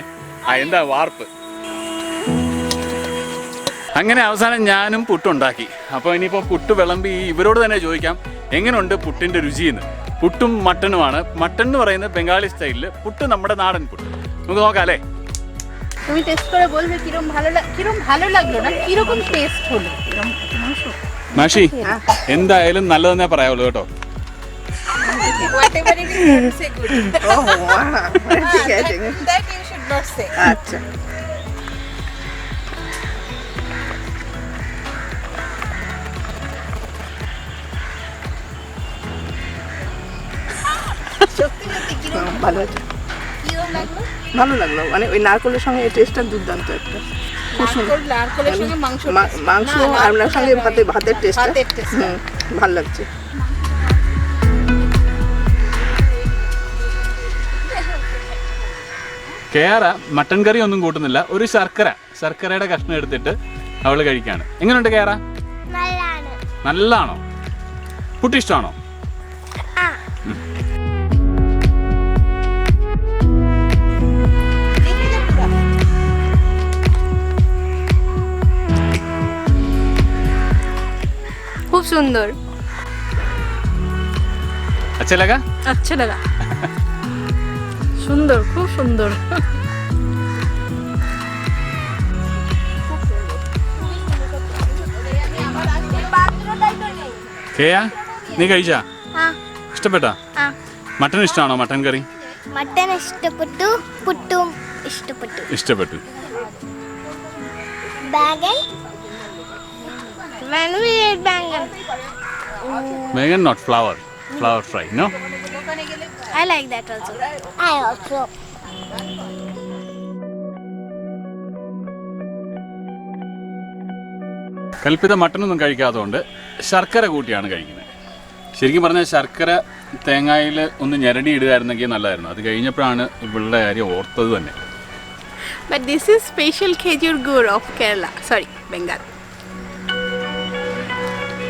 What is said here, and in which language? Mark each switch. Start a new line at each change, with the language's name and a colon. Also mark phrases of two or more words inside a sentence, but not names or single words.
Malayalam: എന്താ വാർപ്പ്. അങ്ങനെ അവസാനം ഞാനും പുട്ടുണ്ടാക്കി. അപ്പോൾ ഇനിയിപ്പോൾ പുട്ട് വിളമ്പി ഇവരോട് തന്നെ ചോദിക്കാം എങ്ങനെയുണ്ട് പുട്ടിൻ്റെ രുചിയെന്ന്. പുട്ടും മട്ടനുമാണ്. മട്ടൻ എന്ന് പറയുന്നത് ബംഗാളി സ്റ്റൈലിൽ, പുട്ട് നമ്മുടെ നാടൻ പുട്ട്. നമുക്ക് നോക്കാം അല്ലേ?
Bangla: তুমি টেস্ট করে বলবে কিরকম ভালো লাগলো না, কিরকম টেস্ট হলো।
Malayalam: മാഷി എന്തായാലും നല്ലതെന്നേ പറയാവുള്ളൂ കേട്ടോ.
English: Whatever it is, you say good. Oh, wow. That you should not say.
Bangla: আচ্ছা। সত্যি কিরকম ভালো আছে। লাগলো? ভালো লাগলো, মানে ওই নারকেলের সঙ্গে এই টেস্টটা দুর্দান্ত একটা। নারকেলের সঙ্গে মাংস, মাংস আর ওনার সঙ্গে ভাতের টেস্ট ভালো লাগছে।
Malayalam: കേര മട്ടൻ കറി ഒന്നും കൂട്ടുന്നില്ല, ഒരു ശർക്കരയുടെ കഷ്ണം എടുത്തിട്ട് അവള് കഴിക്കാണ്. എങ്ങനെയുണ്ട് കേര? നല്ലാണോ? പുട്ട് ഇഷ്ടമാണോ?
Bangla: খুব সুন্দর।
Hindi: अच्छा लगा? अच्छा लगा।
Bangla: সুন্দর, খুব সুন্দর।
Malayalam: കേയ നീ കഴിച്ചാ? ഇഷ്ടപ്പെട്ടാ? മട്ടൻ ഇഷ്ടമാണോ? മട്ടൻ കറി മട്ടൻ ഇഷ്ടപ്പെട്ടു, പുട്ടും ഇഷ്ടപ്പെട്ടു.
English: ബാഗൻ when we ate Bangan not flour fry, no? I like that also. I also.
Malayalam: കൽപ്പിത മട്ടനൊന്നും കഴിക്കാത്തതുകൊണ്ട് ശർക്കര കൂട്ടിയാണ് കഴിക്കുന്നത്. ശരിക്കും പറഞ്ഞാൽ ശർക്കര തേങ്ങയിൽ ഒന്ന് ഞെരടി ഇടുകയായിരുന്നെങ്കിൽ നല്ലതായിരുന്നു. അത് കഴിഞ്ഞപ്പോഴാണ് ഇവളുടെ കാര്യം ഓർത്തത് തന്നെ.
English: But this is special
Bangla: খেজুর গুড়
English: of Kerala, sorry, Bengal.